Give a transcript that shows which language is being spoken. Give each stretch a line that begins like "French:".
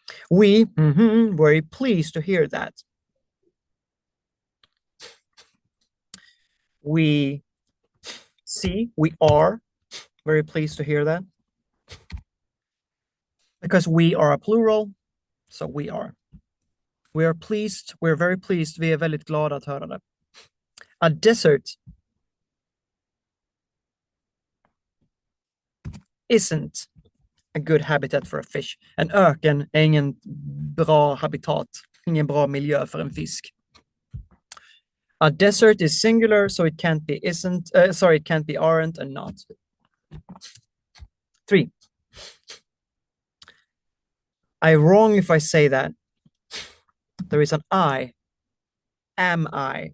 English: We, very pleased to hear that. We see, we are very pleased to hear that. Because we are a plural, so we are. We are pleased, we're very pleased,
Swedish: vi är väldigt glada att höra det.
English: A desert isn't a good habitat for a fish.
Swedish: En öken är ingen bra habitat, ingen bra miljö för en fisk.
English: A desert is singular, so it can't be isn't, it can't be aren't and not. 3. I'm wrong if I say that. There is an I. Am I?